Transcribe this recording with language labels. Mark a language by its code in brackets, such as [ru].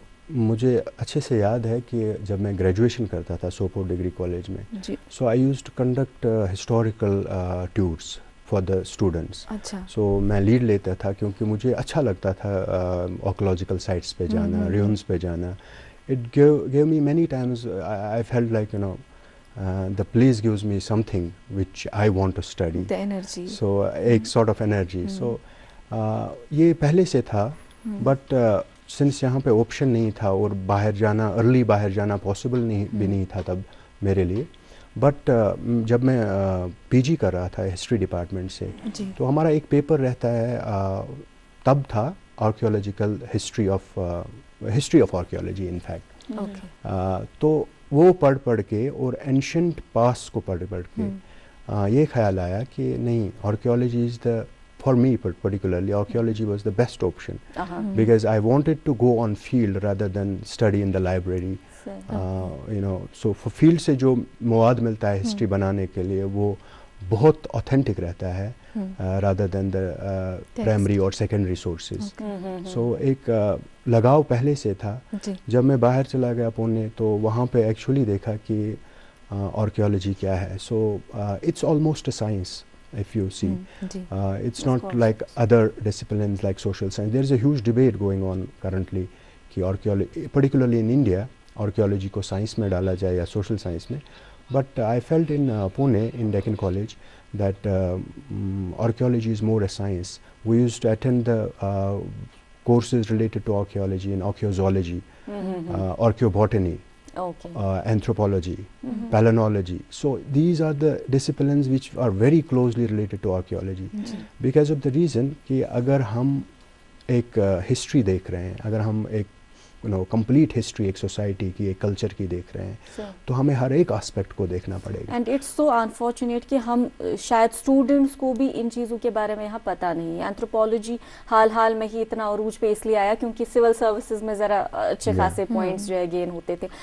[hi] मुझे अच्छे से याद है कि जब मैं ग्रेजुएशन करता था सोपोर डिग्री कॉलेज में, [en] So I used to conduct historical tours for the students. [hi] अच्छा। सो मैं लीड लेता था क्योंकि मुझे अच्छा लगता था आर्कियोलॉजिकल साइट्स पे जाना, ruins पे जाना। [en] इट gave me many times I felt like, you know, the place gives me something which I want to study. The energy. So एक sort of energy. [hi] So ये पहले से था, but सिंस यहाँ पे ऑप्शन नहीं था और बाहर जाना, अर्ली बाहर जाना पॉसिबल भी नहीं था तब मेरे लिए। बट जब मैं पीजी कर रहा था हिस्ट्री डिपार्टमेंट से, तो हमारा एक पेपर रहता है, तब था archaeological history of archaeology in fact. तो वो पढ़ के और एंशंट पास्ट को पढ़ के ये ख्याल आया कि नहीं, archaeology is the, [en] for me particularly, archaeology was the best option because I wanted to go on field rather than study in the library. You know, so for [hi] field से जो मवाद मिलता है हिस्ट्री बनाने के लिए, वो बहुत ऑथेंटिक रहता है [en] rather than the primary [hi] और secondary sources. So एक लगाव पहले से था। जब मैं बाहर चला गया पुणे, तो वहाँ पे एक्चुअली देखा कि आर्कियोलॉजी क्या है। [en] So it's almost a science. If you see, it's not like other disciplines like social science. There is a huge debate going on currently कि archaeology, particularly in India, archaeology [hi] को science में डाला जाए या [en] social science में. But I felt in Pune, in Deccan College, that archaeology is more a science. We used to attend the courses related to archaeology and archaeozoology, archaeobotany, anthropology, palynology. So these are the disciplines which are very closely related to archaeology because of the reason [hi] कि अगर हम एक [en] history देख रहे हैं, अगर हम एक [hi] कंप्लीट हिस्ट्री एक सोसाइटी की, एक कल्चर की देख रहे हैं, तो हमें हर एक एस्पेक्ट को देखना पड़ेगा. [en] and it's so unfortunate [hi] कि हम शायद स्टूडेंट्स को भी इन चीज़ों के बारे में यहाँ पता नहीं है. एंथ्रोपोलॉजी हाल में ही इतना अरूज पे इसलिए आया क्योंकि सिविल सर्विसेज में ज़रा अच्छे खासे पॉइंट्स जो है गेन होते थे.